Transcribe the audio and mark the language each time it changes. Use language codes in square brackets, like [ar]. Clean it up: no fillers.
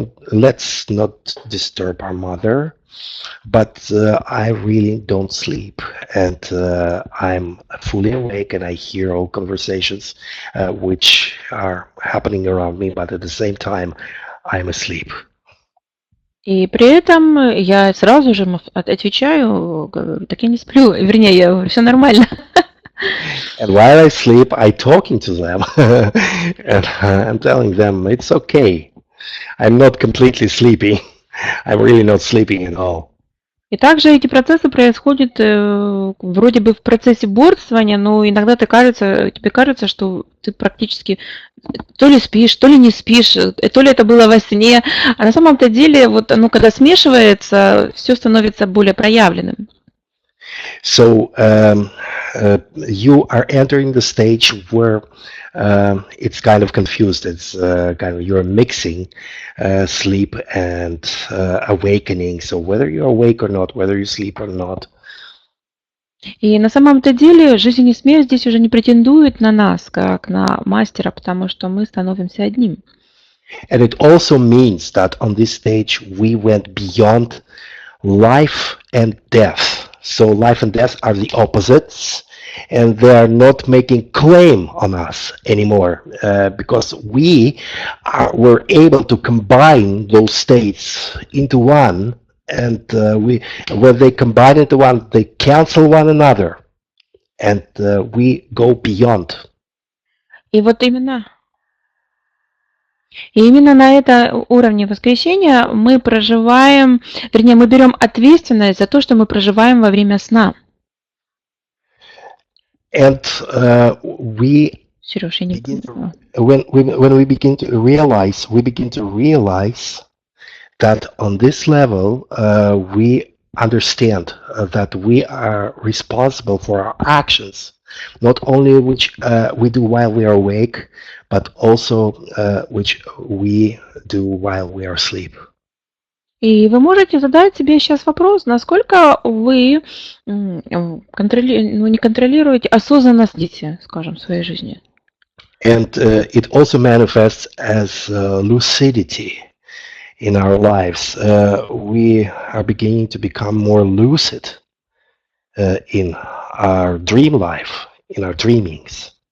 [en] Let's not disturb our mother, but I really don't sleep, and I'm fully awake, and I hear all conversations which are happening around me, but at the same time I'm asleep. [ru] И при этом я сразу же отвечаю, говорю, так я не сплю, вернее, я говорю, все нормально. [en] And while I sleep, I'm talking to them, and I'm telling them it's okay. I'm not completely sleeping. I'm really not sleeping at all. [ru] И также эти процессы происходят вроде бы в процессе борствования, но иногда тебе кажется, что ты практически то ли спишь, то ли не спишь, то ли это было во сне. А на самом-то деле, вот оно когда смешивается, все становится более проявленным. [en] So you are entering the stage where it's kind of confused. It's kind of you're mixing sleep and awakening. So whether you're awake or not, whether you sleep or not. [ru] И на самом-то деле жизнь и смерть здесь уже не претендует на нас, как на мастера, потому что мы становимся одним. [en] And it also means that on this stage we went beyond life and death. So life and death are the opposites, and they are not making claim on us anymore, because we were able to combine those states into one, and when they combine into one, they cancel one another, and we go beyond. [ru] И вот именно И именно на этом уровне воскресения мы проживаем, вернее, мы берем ответственность за то, что мы проживаем во время сна. [en] And we [ru] Сереж, я не [en] begin to, [ru] поняла. [en] when we begin to realize that on this level we understand that we are responsible for our actions, not only which we do while we are awake, but also which we do while we are asleep. [ru] И вы можете задать себе сейчас вопрос, насколько вы не контролируете, осознанно следите, скажем, в своей жизни. [en] And it also manifests as lucidity in our lives. We are beginning to become more lucid in our dream life, in our dreamings.